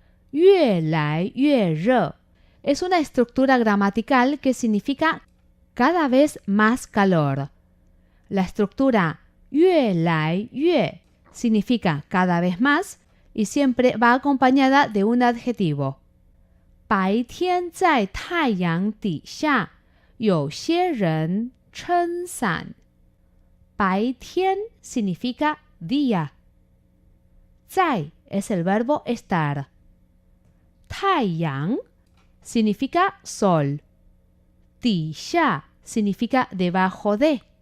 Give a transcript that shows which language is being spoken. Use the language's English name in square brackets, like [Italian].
[Spanish] 越来越热 es una estructura gramatical que significa cada vez más calor. La estructura 越来越 significa cada vez más y siempre va acompañada de un adjetivo. [Chinese] 白天在太阳底下，有些人撑伞。 [Spanish] 白天 significa día. 在 es el verbo estar. 太阳 significa sol. 底下 significa debajo de.